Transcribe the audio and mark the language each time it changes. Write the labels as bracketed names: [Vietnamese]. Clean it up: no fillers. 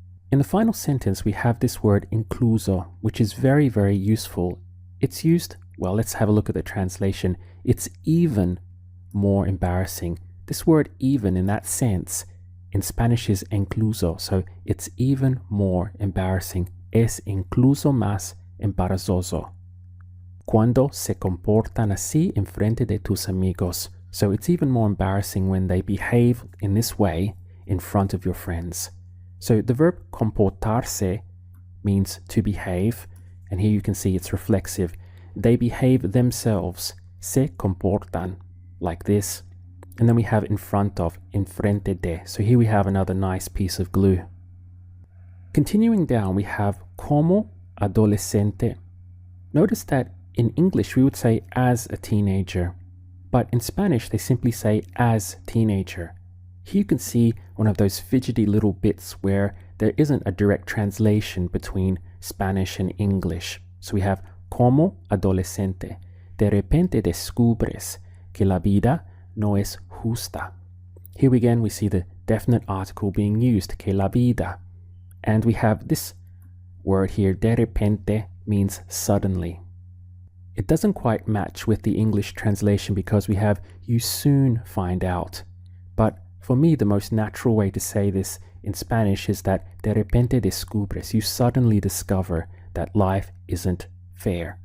[English] In the final sentence, we have this word incluso, which is very, very useful. It's used, well, let's have a look at the translation. It's even more embarrassing. This word even in that sense in Spanish is incluso, so it's even more embarrassing. [Spanish] Es incluso más embarazoso. Cuando se comportan así en frente de tus amigos. [English] So it's even more embarrassing when they behave in this way in front of your friends. So the verb comportarse means to behave, and here you can see it's reflexive. They behave themselves, [Spanish] se comportan, [English] like this. And then we have in front of, enfrente de. So here we have another nice piece of glue. Continuing down, we have [Spanish] como adolescente. [English] Notice that in English we would say as a teenager, but in Spanish they simply say as teenager. Here you can see one of those fidgety little bits where there isn't a direct translation between Spanish and English. So we have [Spanish] como adolescente. De repente descubres que la vida no es justa. [English] Here again we see the definite article being used, [Spanish] que la vida. [English] And we have this word here, de repente, means suddenly. It doesn't quite match with the English translation because we have you soon find out. But for me, the most natural way to say this in Spanish is that [Spanish] de repente descubres, [English] you suddenly discover that life isn't fair.